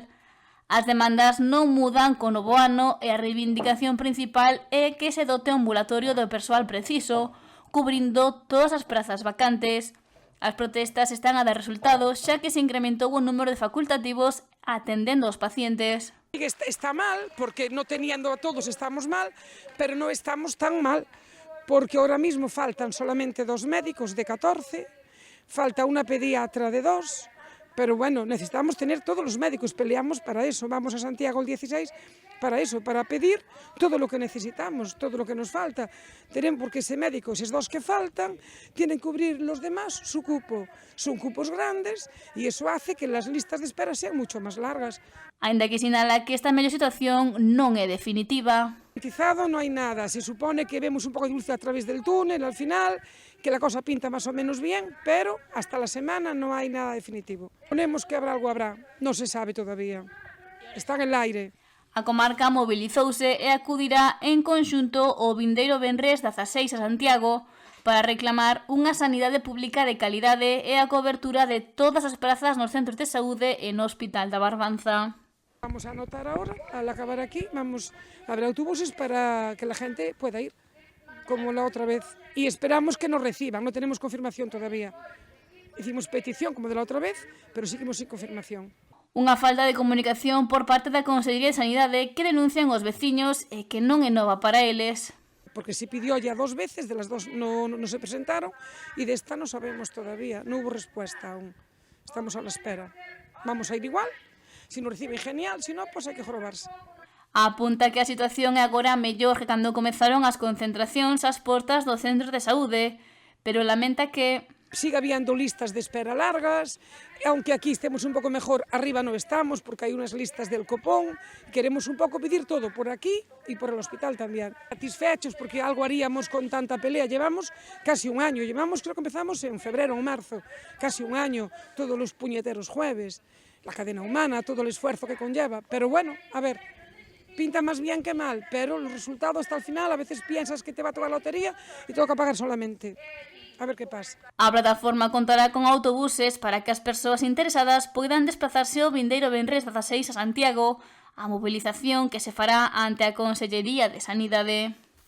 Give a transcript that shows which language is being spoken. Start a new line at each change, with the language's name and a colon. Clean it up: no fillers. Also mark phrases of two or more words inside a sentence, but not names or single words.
Galician: As demandas non mudan co novo ano e a reivindicación principal é que se dote o ambulatorio do persoal preciso, cubrindo todas as prazas vacantes. As protestas están a dar resultados, xa que se incrementou o número de facultativos atendendo aos pacientes.
Spanish: Está mal, porque no teniendo a todos estamos mal, pero non estamos tan mal, porque ahora mismo faltan solamente 2 médicos de 14, falta una pediatra de 2, pero bueno, necesitamos tener todos los médicos, peleamos para eso, vamos a Santiago el 16 para eso, para pedir todo lo que necesitamos, todo lo que nos falta. Tenemos, porque ese médico, esos 2 que faltan, tienen que cubrir los demás su cupo. Son cupos grandes y eso hace que las listas de espera sean mucho más largas.
Galician: Aínda que sinala que esta mellor situación non é definitiva.
Spanish: Garantizado no hay nada, se supone que vemos un poco de luz a través del túnel al final, que la cosa pinta más o menos bien, pero hasta la semana no hay nada definitivo. Ponemos que habrá algo, habrá, no se sabe todavía, está en el aire.
Galician: A comarca mobilizouse e acudirá en conxunto o vindeiro venres 16 a Santiago para reclamar unha sanidade pública de calidade e a cobertura de todas as prazas nos centros de saúde e no Hospital da Barbanza.
Spanish: Vamos a anotar ahora, al acabar aquí, vamos a ver autobuses para que la gente pueda ir, como la otra vez. Y esperamos que nos reciban, no tenemos confirmación todavía. Hicimos petición como de la otra vez, pero seguimos sin confirmación.
Galician: Unha falta de comunicación por parte da Consellería de Sanidade que denuncian os veciños e que non é nova para eles.
Spanish: Porque se pidió ya 2 veces, de las 2 no se presentaron y de esta no sabemos todavía, no hubo respuesta aún. Estamos a la espera. Vamos a ir igual, si nos reciben genial, si no, pues hai que jorobarse.
Galician: Apunta que a situación é agora mellor que cando comezaron as concentracións ás portas do centro de saúde, pero lamenta que
Spanish: sigue habiendo listas de espera largas, aunque aquí estemos un poco mejor, arriba no estamos porque hay unas listas del copón, queremos un poco pedir todo por aquí y por el hospital también. Satisfechos porque algo haríamos con tanta pelea, llevamos casi un año, creo que empezamos en febrero o marzo, casi un año, todos los puñeteros jueves, la cadena humana, todo el esfuerzo que conlleva, pero bueno, a ver, pinta más bien que mal, pero los resultados hasta el final, a veces piensas que te va a tocar la lotería y toca pagar solamente. A ver que pasa.
Galician: A plataforma contará con autobuses para que as persoas interesadas poidan desplazarse ao vindeiro venres 16 a Santiago, a movilización que se fará ante a Consellería de Sanidade.